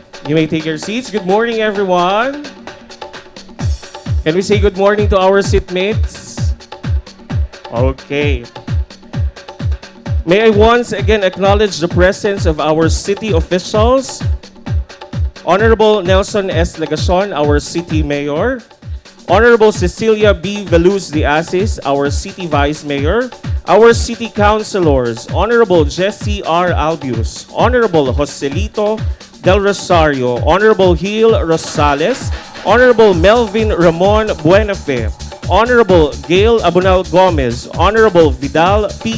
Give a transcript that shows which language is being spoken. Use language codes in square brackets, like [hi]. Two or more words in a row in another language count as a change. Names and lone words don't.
[en] You may take your seats. Good morning, everyone. Can we say good morning to our seatmates? Okay. May I once again acknowledge the presence of our city officials, Honorable Nelson S. Legacion, our city mayor, Honorable Cecilia B. Veluz de Asis, our city vice mayor, our city councilors, Honorable Jesse R. Albius, Honorable Joselito Del Rosario, Honorable Gil Rosales, Honorable Melvin Ramon Buenafe, Honorable Gail Abunal Gomez, Honorable Vidal P.